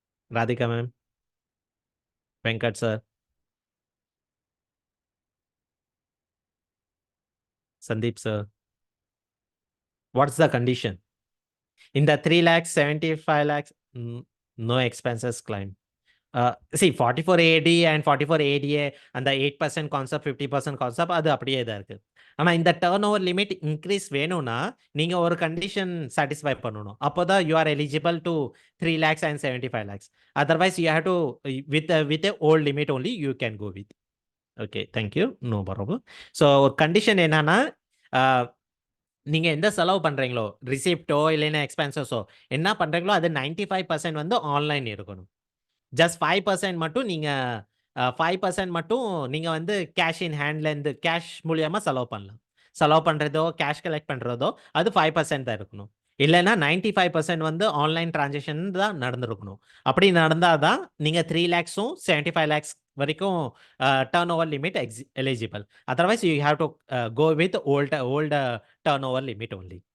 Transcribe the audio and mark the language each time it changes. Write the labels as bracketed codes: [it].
[en] Radhika ma'am, Venkat sir, Sandeep sir, what's the condition? இந்த 3 lakhs 75 lakhs no expenses claim. [ta] See 44AD and 44ADA அந்த 8% concept 50% concept அது அப்படியே தான் இருக்கு. ஆனால் இந்த டர்ன் ஓவர் லிமிட் இன்க்ரீஸ் வேணும்னா நீங்கள் ஒரு கண்டிஷன் சாட்டிஸ்ஃபை பண்ணணும். அப்போ தான் [en] You are eligible to 3 lakhs and 75 lakhs. Otherwise you have to with old limit only you can go with. Okay thank you. No problem. [ta] So ஒரு கண்டிஷன் என்னன்னா நீங்கள் எந்த செலவு பண்ணுறீங்களோ ரிசிப்டோ இல்லைன்னா எக்ஸ்பென்சஸோ என்ன பண்ணுறீங்களோ அது 95% வந்து ஆன்லைன் இருக்கணும். ஜஸ்ட் 5% மட்டும் நீங்கள் 5% மட்டும் நீங்கள் வந்து கேஷ் இன் ஹேண்ட்லேருந்து கேஷ் மூலியமாக செலவு பண்ணலாம். செலவு பண்ணுறதோ கேஷ் கலெக்ட் பண்ணுறதோ அது 5% தான் இருக்கணும். இல்லைன்னா 95% வந்து ஆன்லைன் டிரான்சாக்ஷன் தான் நடந்துருக்கணும். அப்படி நடந்தால் தான் நீங்கள் 3 lakhsம் 75 lakhs வரைக்கும் [en] turnover limit eligible. Otherwise, you have to go with old turnover limit only.